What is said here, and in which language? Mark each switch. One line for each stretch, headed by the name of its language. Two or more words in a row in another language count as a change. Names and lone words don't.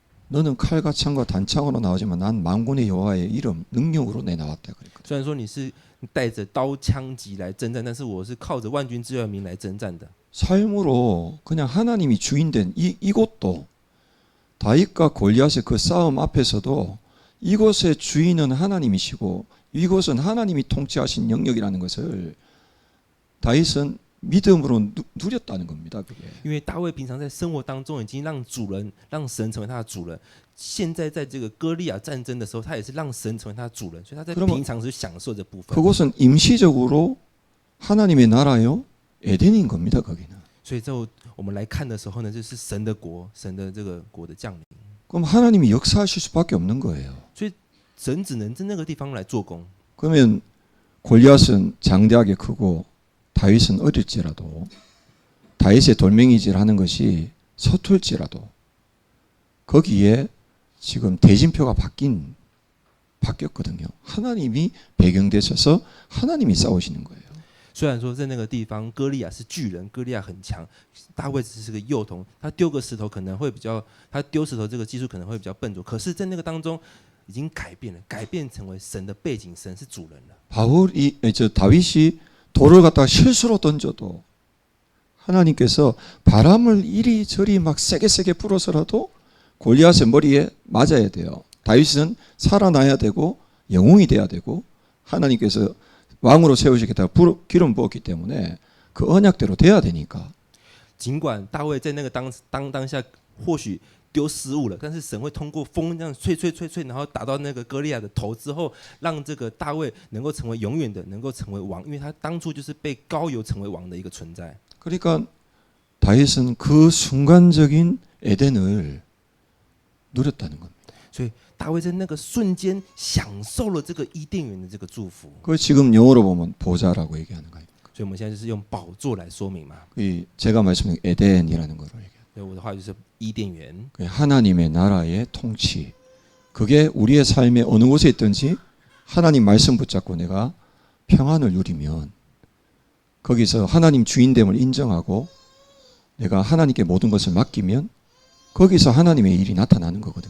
Korean: 너는 칼과 창과 단창으로 나오지만 난 만군의 여호와의 이름 능력으로 내 나왔다 그랬거든.
Chinese: 虽然说你是带着刀枪戟来征战，但是我是靠着万军之耶和华名来征战的。
Korean: 삶으로 그냥 하나님이 주인된 이곳도 다윗과 골리앗의 그 싸움 앞에서도 이곳의 주인은 하나님이시고 이곳은 하나님이 통치하신 영역이라는 것을 다윗은 믿음으로 누렸다는 겁니다. 그게.
Chinese: 因为大卫平常在生活当中已经让主人、让神成为他的主人，现在在这个歌利亚战争的时候，他也是让神成为他的主人，所以他在
Korean: 그러면
Chinese: 平常时享受这部分。
Korean: 그곳은 임시적으로 하나님의 나라요 에덴인 겁니다. 거기는.
Chinese: 所以在我们来看的时候呢，就是神的国，神的这个国的降临，
Korean: 그럼 하나님이 역사하실 수밖에 없는 거예요.
Chinese: 神只能在那个地方来做工。
Korean: 그러면 골리앗은 장대하게 크고 다윗은 어릴지라도 다윗의 돌멩이질하는 것이 서툴지라도 거기에 지금 대진표가 바뀌었거든요. 하나님이 배경 되셔서 하나님이 싸우시는 거예요.
Chinese: 虽然说在那个地方歌利亚是巨人，歌利亚很强，大卫只是个幼童，他丢个石头可能会比较，他丢石头这个技术可能会比较笨拙，可是，在那个当中已经改变了，改变成为神的背景，神是主人了。
Korean: 다윗이 돌을 갖다가 실수로 던져도 하나님께서 바람을 이리저리 막 세게 불어서라도 골리앗의 머리에 맞아야 돼요. 다윗은 살아나야 되고 영웅이 돼야 되고 하나님께서 왕으로 세우시겠다고 기름 부었기 때문에 그 언약대로 돼야 되니까.
Chinese: 尽管大卫在那个当下或许丢失误了，但是神会通过风这样吹，然后打到那个歌利亚的头之后，让这个大卫能够成为永远的，能够成为王，因为他当初就是被膏油成为王的一个存在。
Korean: 그러니까 다윗은 그 순간적인 에덴을 누렸다는 겁니다.
Chinese: 所以大卫在那个瞬间享受了这个伊甸园的这个祝福。
Korean: 그 지금 영어로 보면 보좌라고 얘기하는 거예요.
Chinese: 所以我们现在就是用宝座来说明嘛。
Korean: 이 제가 말씀드린 에덴이라는 거로 얘기해요.
Chinese: 所以我的话就是伊甸园，
Korean: 하나님의 나라의 통치. 그게 우리의 삶의 어느 곳에 있든지 하나님 말씀 붙잡고 내가 평안을 누리면 거기서 하나님 주인됨을 인정하고 내가 하나님께 모든 것을 맡기면 거기서 하나님의 일이 나타나는 거거든요.